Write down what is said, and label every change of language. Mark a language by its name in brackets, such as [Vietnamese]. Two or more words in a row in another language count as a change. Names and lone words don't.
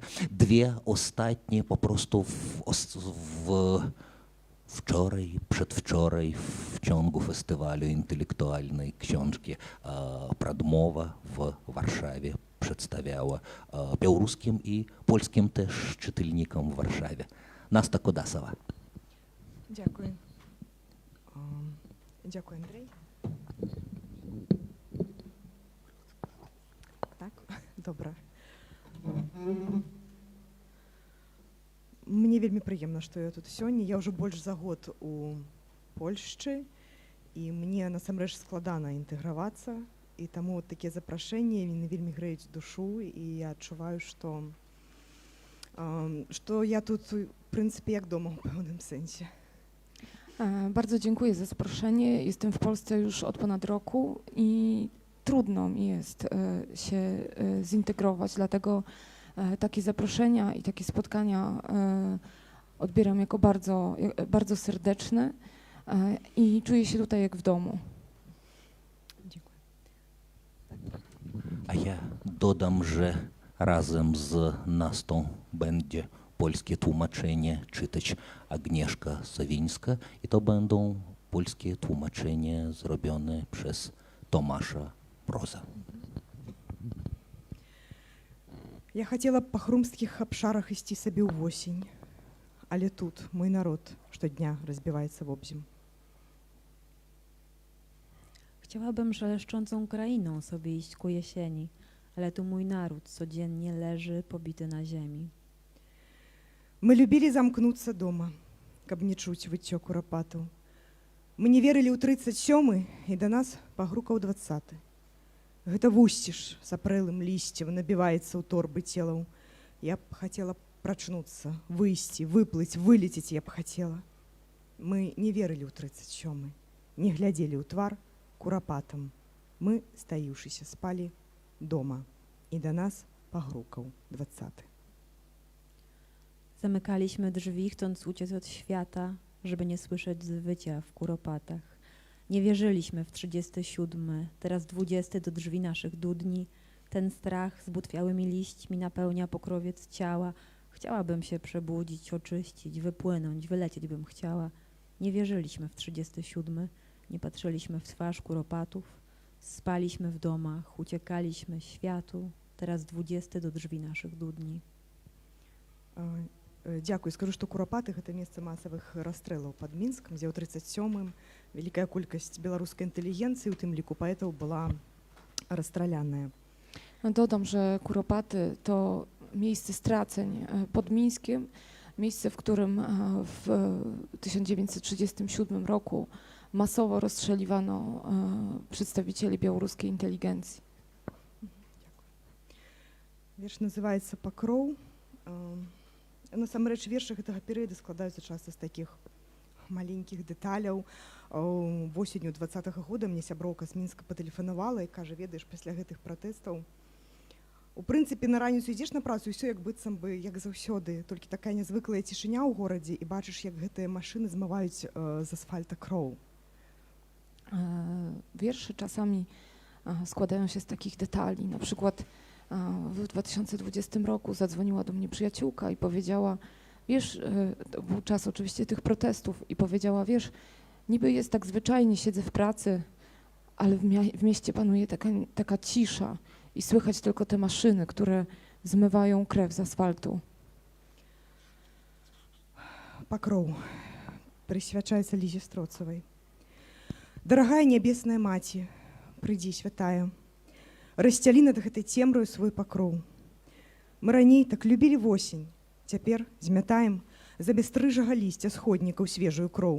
[Polish] 2 ostatnie po prostu wczoraj, przedwczoraj w ciągu festiwalu intelektualnej książki Pradmowa w Warszawie przedstawiała białoruskim i polskim też czytelnikom w Warszawie. Nasta Kudasowa. Dziękuję. Dziękuję, Andrzej. Tak? Dobra. [Belarusian] Мне вельмі прыемна, што я тут сёння. Я ўжо больш за год у Польшчы, і мне насамрэч складана інтэгравацца, і таму такія запрашэнні вельмі грэюць душу, і я адчуваю, што я тут, в прынцыпе, jak дома ў пэўным сэнсе. [Polish] Bardzo dziękuję za zaproszenie. Jestem w Polsce już od ponad roku i trudno mi jest się zintegrować, dlatego takie zaproszenia i takie spotkania odbieram jako bardzo, bardzo serdeczne i czuję się tutaj jak w domu. Dziękuję. A ja dodam, że razem z Nastą będzie polskie tłumaczenie czytać Agnieszka Sawińska i to będą polskie tłumaczenie zrobione przez Tomasza Mroza. [Belarusian] Я хацела па хрумскіх абшарах ісці сабе ў восень, але тут мой народ штодня разбіваецца вобзем. [Polish] Chciałabym szeleszczącą krainą sobie iść ku jesieni, ale tu mój naród codziennie leży pobity na ziemi. [Belarusian] Мы любілі замкнуцца дома, каб не чуць выццё курапатаў. Мы не верылі ў 37 і да нас пагрукаў 20. Гэта вусціш з апрэлым лісцем набіваецца ў торбы целаў. Я б хацела прачнуцца, выйсці, выплыць, вылецець я б хацела. Мы не верылі ў 37, не глядзелі ў твар курапатам. Мы, стаіўшыся, спалі дома, і да нас пагрукаў 20. [Polish] Zamykaliśmy drzwi, chcąc uciec od świata, żeby nie słyszeć zwycia w kuropatach. Nie wierzyliśmy w 37, teraz 20 do drzwi naszych dudni. Ten strach z butwiałymi liśćmi napełnia pokrowiec ciała. Chciałabym się przebudzić, oczyścić, wypłynąć, wylecieć bym chciała. Nie wierzyliśmy w 37, nie patrzyliśmy w twarz kuropatów, spaliśmy w domach, uciekaliśmy światu, teraz 20 do drzwi naszych dudni. [Ukrainian] Дякую. [Belarusian] Скажу, што Курапаты гэта месца масавых расстрэлаў пад Мінскам, дзе ў 37-м вялікая колькасць беларускай інтэлігенцыі, у тым ліку паэтаў, была расстраляная. [Polish] Dodam, że Kuropaty to miejsce straceń pod Mińskiem, miejsce, w którym w 1937 roku masowo rozstrzeliwano przedstawicieli białoruskiej inteligencji. [Belarusian] Верш называецца «Пакроў». Насамрэч, вершы гэтага перыяду складаюцца часта з такіх маленькіх дэталяў. Восенню 20-го года мне сяброўка з Мінска патэлефанавала і кажа: ведаеш, пасля гэтых пратэстаў у прынцыпе на раніцу ідзеш на працу, і ўсё як быццам бы як заўсёды, толькі такая нязвыклая цішыня ў горадзе, і бачыш, як гэтыя машыны змываюць з асфальта кроў. [Polish] Wiersze czasami składają się z takich detali. Na przykład w 2020 roku zadzwoniła do mnie przyjaciółka i powiedziała, wiesz, to był czas oczywiście tych protestów, i powiedziała, wiesz, niby jest tak zwyczajnie, siedzę w pracy, ale w mieście panuje taka cisza i słychać tylko te maszyny, które zmywają krew z asfaltu. [Belarusian] Пакроў прысвячаецца Лізе Строцавай. Дарагая нябесная маці, прыйдзі, святая, расцялі над гэтай цемраю свой пакроў. Мы раней так любілі восень, цяпер змятаем за бястрыжага лісця сходнікаў свежую кроў.